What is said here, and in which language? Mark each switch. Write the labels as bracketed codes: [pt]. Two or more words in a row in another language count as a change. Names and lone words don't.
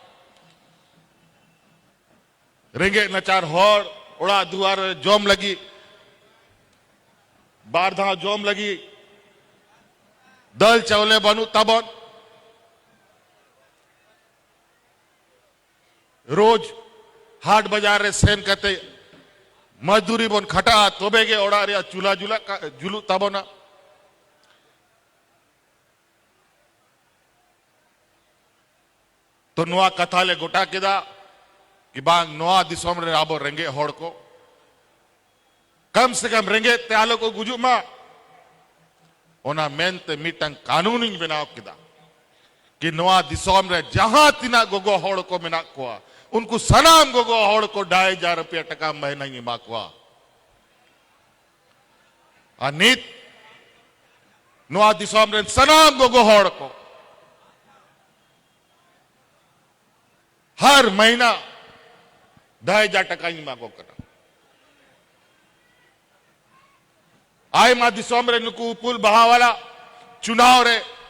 [sat] रेंगे नचार होड़ उड़ा दुआर जोम लगी बारधा जोम लगी दल चौले बनू तबन रोज हाट बाजार रे सेन करते मजदूरी बोन खटा तोबेगे ओड़ा रे चूल्हा जुलू तबोना तो नुआ कथा ले गोटा किदा कि बांग नोआ दिसोम रे आबो रेंगे होड़ को [hi] कम से कम [sat] रेंगे त्यालो को गुजु मा ओना मेनते मीटंग कानूनी बनाव किदा कि नोआ दिसोम रे जहां तिना गोगो होड़ को मिना को उनको सनाम गोगो होड़ को 2,500 रुपया टका महीना ही माकवा अनित नोआ दिसोम रे सनाम गोगो होड़ को [hi] हर महीना [sat] 2,500 टका ही मांगो करा आय मा दिसोम रे नुकु पुल बहावाला चुनाव रे